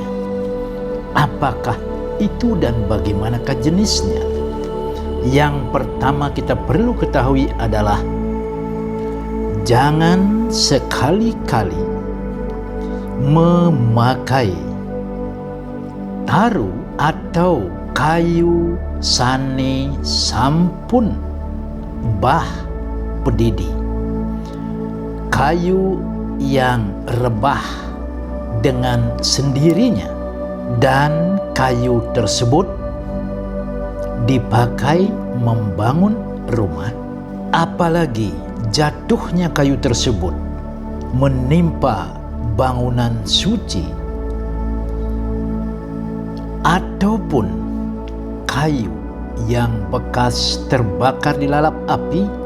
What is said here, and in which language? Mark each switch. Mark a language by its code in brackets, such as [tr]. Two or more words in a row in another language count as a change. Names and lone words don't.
[id] Apakah itu dan bagaimanakah jenisnya? Yang pertama kita perlu ketahui adalah jangan sekali-kali memakai taru atau [ban] kayu sane sampun bah pedidi. [id] Kayu yang rebah dengan sendirinya dan kayu tersebut dipakai membangun rumah, apalagi jatuhnya kayu tersebut menimpa bangunan suci ataupun kayu yang bekas terbakar dilalap api.